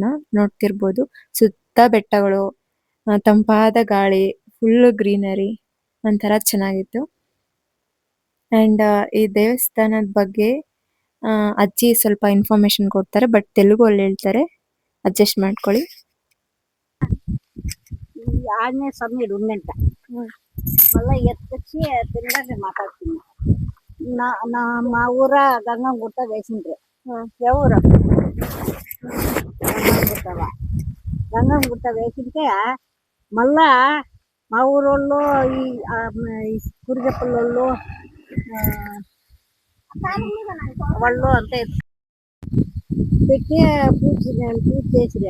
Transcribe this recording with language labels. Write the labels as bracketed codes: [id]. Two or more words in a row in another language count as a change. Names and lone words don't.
[kn] ನೋಡ್ತಿರ್ಬೋದು, ಸುತ್ತ ಬೆಟ್ಟಗಳು, ತಂಪಾದ ಗಾಳಿ, [en] full greenery, [kn] ಒಂಥರ ಚೆನ್ನಾಗಿತ್ತು. ಅಂಡ್ ಈ ದೇವಸ್ಥಾನದ ಬಗ್ಗೆ ಅಜ್ಜಿ ಸ್ವಲ್ಪ ಇನ್ಫಾರ್ಮೇಶನ್ ಕೊಡ್ತಾರೆ, ಬಟ್ ತೆಲುಗು ಅಲ್ಲಿ ಹೇಳ್ತಾರೆ, ಅಡ್ಜಸ್ಟ್ ಮಾಡ್ಕೊಳ್ಳಿ. [te] ఆంజనేయ స్వామి ఉందంట. మళ్ళీ ఎత్తుకొచ్చి తినడానికి మాట్లాడుతున్నాం. మా ఊర గంగం గుట్ట వేసిండ్రు. ఎవరు గంగం గుట్ట వేసింటే మళ్ళా మా ఊరోళ్ళు ఈ కురిగప్పలోళ్ళు వాళ్ళు అంతా పెట్టి పూజ చేసిరా.